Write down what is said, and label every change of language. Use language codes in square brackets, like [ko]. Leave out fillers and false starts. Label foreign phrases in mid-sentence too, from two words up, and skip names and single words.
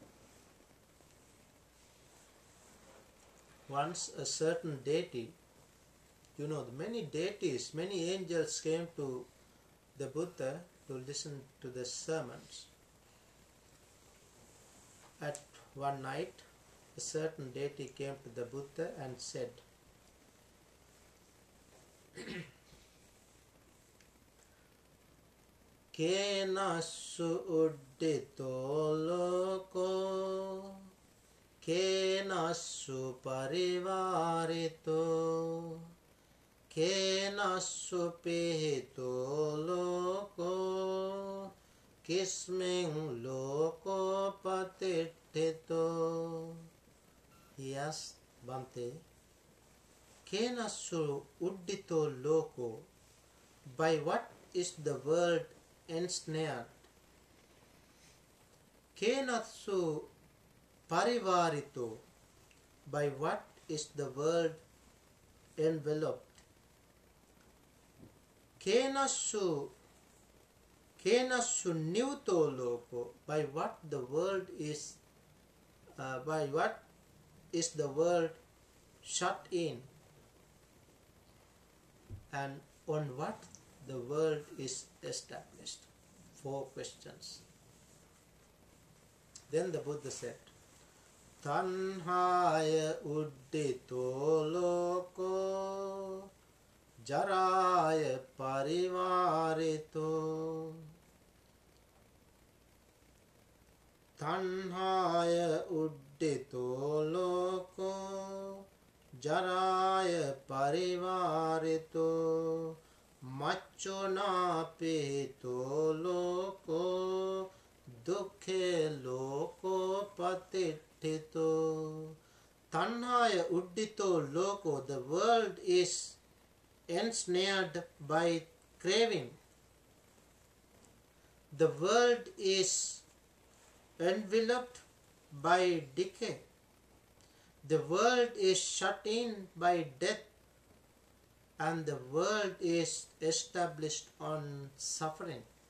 [en] Once a certain deity, many deities, many angels came to the Buddha to listen to the sermons. At one night, a certain deity came to the Buddha and said, [pi] Kenasu uddito loko, kenasu parivarito, kenasu pihito loko, kisming loko patitito. [en] He asked asked Bhante, [pi] Kenasu uddito loko, [en] by what is the world ensnared? [pi] Kenasu parivarito, [en] by what is the world enveloped? [pi] Kenasu nivto loko, [en] by what the world is the world shut in, and on what the world is established? 4 questions. Then the Buddha said, [pi] Tanhaya uddito loko, jaraya parivarito. Tanhaya uddito loko, jaraya parivarito. Machona pito loko, dukhe loko patitthito. Tanhaya uddito loko, [en] the world is ensnared by craving. The world is enveloped by decay. The world is shut in by death, and the world is established on suffering.